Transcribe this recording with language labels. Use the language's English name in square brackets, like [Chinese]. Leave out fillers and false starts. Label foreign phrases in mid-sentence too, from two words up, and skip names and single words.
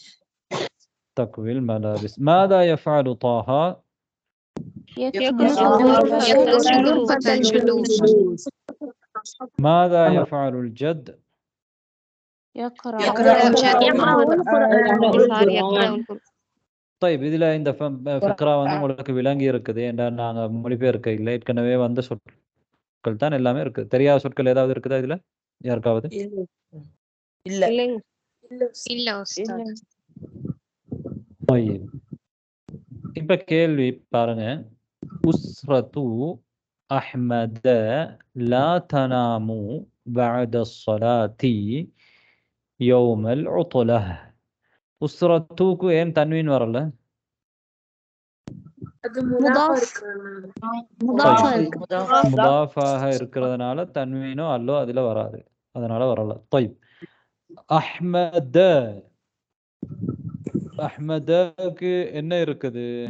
[Arabic] تكوي الملابس. ماذا يفعل طه؟ يكنس غرفة الجلوس. ماذا يفعل الجد؟ يقرأ [Tamil] طيب இதில் இந்த ஃபிக்ரா வந்து உங்களுக்கு விளங்கி இருக்குது. ஏன்னா நாங்கள் மொழிபெயர்க்க இல்லை. ஏற்கனவே வந்த சொற்கள் தான் எல்லாமே இருக்குது. தெரியாத சொற்கள் ஏதாவது இருக்குதா இதில் யாருக்காவது? இல்ல இல்ல உஸ்தாத். طيب இப்ப கேள்வி பாருங்க. [Arabic] أسرة أحمد لا تنام بعد الصلاة يوم العطلة. [Tamil] உஸ்ரத்துக்கு ஏன் தன்வீன் வரல? முதாஃபாக இருக்கிறதுனால தன்வீனோ அல்லோ அதுல வராது. அதனால வரல. طيب அஹ்மத அஹ்மதக்கு என்ன இருக்குது?